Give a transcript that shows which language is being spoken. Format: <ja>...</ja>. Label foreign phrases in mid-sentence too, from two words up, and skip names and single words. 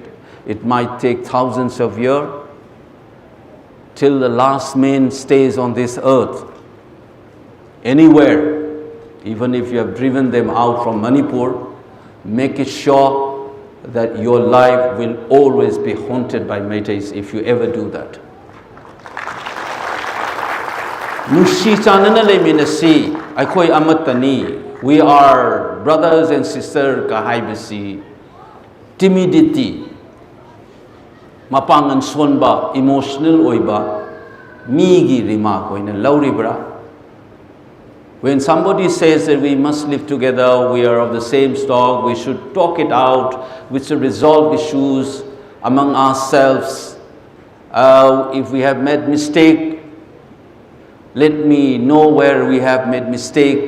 <en>It might take thousands of years till the last man stays on this earth. Anywhere, even if you have driven them out from Manipur, make it sure that your life will always be haunted by Meiteis if you ever do that.</en> <mni>Nushi chanana leminasi aikoi amatani.</mni> <en>We are brothers and sisters kahaibasi.</en> <mni>Timidity, mapangan sonba, emotional oiba, migi remark oina lauribra.</mni> <en>When somebody says that we must live together, we are of the same stock, we should talk it out, we should resolve issues among ourselves. If we have made mistake, let me know where we have made mistake.</en>